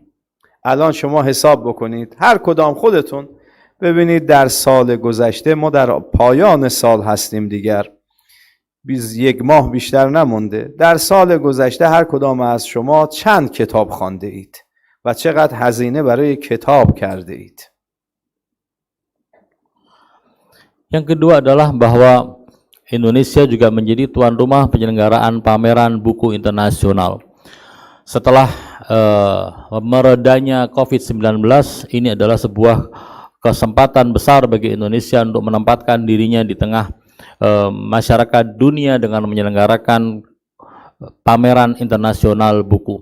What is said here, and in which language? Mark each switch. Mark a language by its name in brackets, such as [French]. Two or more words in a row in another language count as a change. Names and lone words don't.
[Persian] الان شما حساب بکنید هر کدام خودتون ببینید در سال گذشته، ما در پایان سال هستیم دیگر، 1 ماه بیشتر نمونده. در سال گذشته هر کدام از شما چند کتاب خوانده اید و چقدر هزینه برای کتاب کرده اید. [Indonesian] Yang kedua adalah bahwa Indonesia juga menjadi tuan rumah penyelenggaraan pameran buku internasional. Setelah meredanya COVID-19, ini adalah sebuah kesempatan besar bagi Indonesia untuk menempatkan dirinya di tengah masyarakat dunia dengan menyelenggarakan pameran internasional buku.